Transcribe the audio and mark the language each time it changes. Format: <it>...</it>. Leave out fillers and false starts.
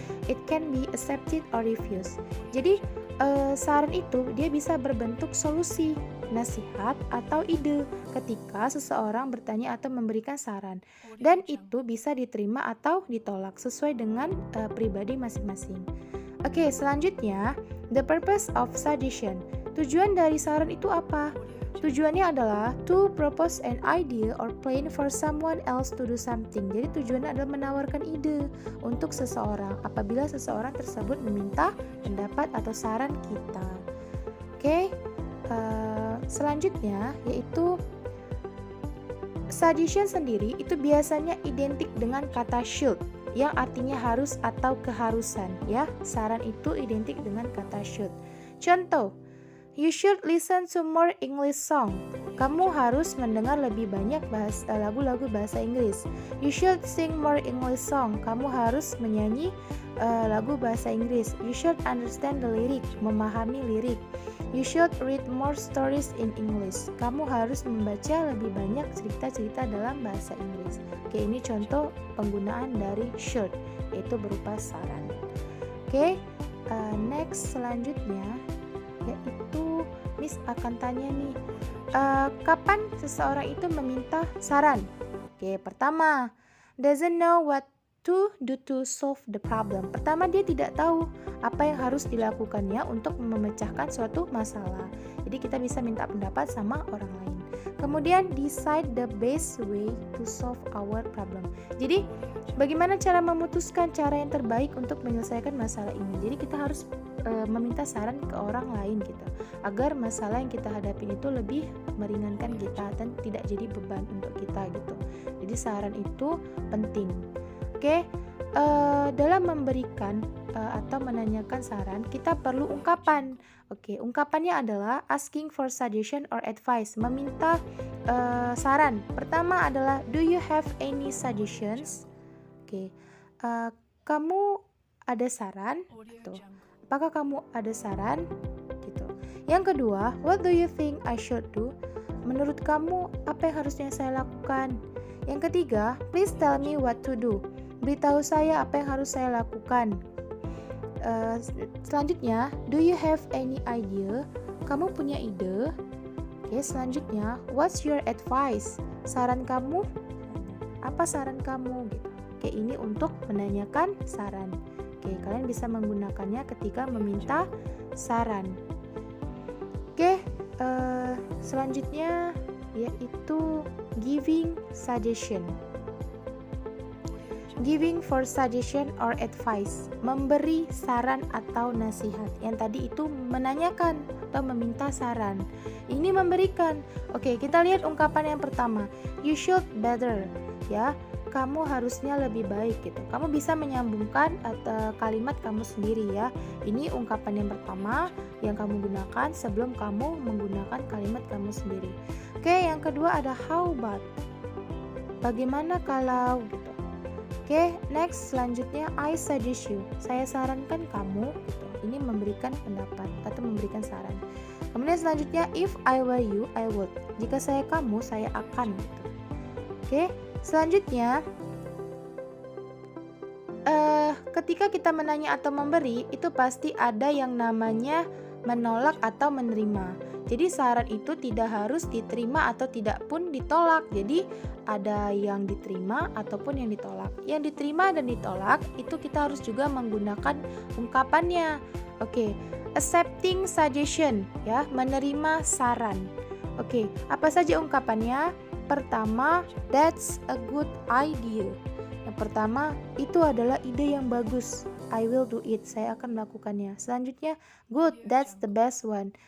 <en>It can be accepted or refused.</en> <id>Jadi, saran itu dia bisa berbentuk solusi, nasihat, atau ide ketika seseorang bertanya atau memberikan saran. Dan itu bisa diterima atau ditolak sesuai dengan pribadi masing-masing. Oke, selanjutnya,</id> <en>the purpose of suggestion.</en> <id>Tujuan dari saran itu apa? Tujuannya adalah</id> <en>to propose an idea or plan for someone else to do something.</en> <id>Jadi tujuannya adalah menawarkan ide untuk seseorang apabila seseorang tersebut meminta pendapat atau saran kita. Oke, selanjutnya yaitu suggestion sendiri itu biasanya identik dengan kata should, yang artinya harus atau keharusan, ya. Saran itu identik dengan kata should.</id> <en>Contoh, you should listen to more English song.</en> <id>Kamu harus mendengar lebih banyak lagu-lagu bahasa Inggris.</id> <en>You should sing more English song.</en> <id>Kamu harus menyanyi lagu bahasa Inggris.</id> <en>You should understand the lyric,</en> <id>memahami lirik.</id> <en>You should read more stories in English.</en> <id>Kamu harus membaca lebih banyak cerita-cerita dalam bahasa Inggris. Oke, ini contoh penggunaan dari should, yaitu berupa saran. Oke, next selanjutnya yaitu Miss akan tanya nih, kapan seseorang itu meminta saran?</id> <en>Oke, pertama, doesn't know what to do to solve the problem.</en> <id>Pertama, dia tidak tahu apa yang harus dilakukannya untuk memecahkan suatu masalah. Jadi kita bisa minta pendapat sama orang lain. Kemudian</id> <en>decide the best way to solve our problem.</en> <id>Jadi bagaimana cara memutuskan cara yang terbaik untuk menyelesaikan masalah ini. Jadi kita harus meminta saran ke orang lain gitu, agar masalah yang kita hadapi itu lebih meringankan kita dan tidak jadi beban untuk kita gitu. Jadi saran itu penting. Oke, dalam memberikan atau menanyakan saran, kita perlu ungkapan. Oke, ungkapannya adalah</id> <en>asking for suggestion or advice,</en> <id>meminta saran. Pertama adalah</id> <en>do you have any suggestions?</en> <id>Oke, kamu ada saran? Gitu. Apakah kamu ada saran? Gitu. Yang kedua,</id> <en>what do you think I should do?</en> <id>Menurut kamu apa yang harusnya saya lakukan? Yang ketiga,</id> <en>please tell me what to do.</en> <id>Beritahu saya apa yang harus saya lakukan.</id> <en>Selanjutnya, do you have any idea?</en> <id>Kamu punya ide?</id> <en>Oke, selanjutnya, what's your advice?</en> <id>Saran kamu? Apa saran kamu? Gitu. Oke, ini untuk menanyakan saran. Oke, kalian bisa menggunakannya ketika meminta saran. Oke, selanjutnya yaitu giving suggestion.</id> <en>Giving for suggestion or advice,</en> <id>memberi saran atau nasihat. Yang tadi itu menanyakan atau meminta saran. Ini memberikan. Oke, kita lihat ungkapan yang pertama.</id> <en>You should better, ya.</en> <id>Kamu harusnya lebih baik gitu. Kamu bisa menyambungkan kalimat kamu sendiri ya. Ini ungkapan yang pertama yang kamu gunakan sebelum kamu menggunakan kalimat kamu sendiri. Oke, yang kedua ada</id> <en>how about.</en> <id>Bagaimana kalau gitu.</id> <en>Oke, next selanjutnya I suggest you.</en> <id>Saya sarankan kamu gitu. Ini memberikan pendapat atau memberikan saran. Kemudian selanjutnya</id> <en>if I were you, I would.</en> <id>Jika saya kamu, saya akan gitu. Oke, selanjutnya ketika kita menanya atau memberi, itu pasti ada yang namanya menolak atau menerima. Jadi saran itu tidak harus diterima atau tidak pun ditolak. Jadi ada yang diterima ataupun yang ditolak. Yang diterima dan ditolak itu kita harus juga menggunakan ungkapannya. Oke, accepting suggestion ya, menerima saran. Oke, apa saja ungkapannya?</id> <en>Pertama, that's a good idea.</en> <id>Yang pertama, itu adalah ide yang bagus.</id> <en>I will do it.</en> <id>Saya akan melakukannya.</id> <en>Selanjutnya, good, that's the best one.</en>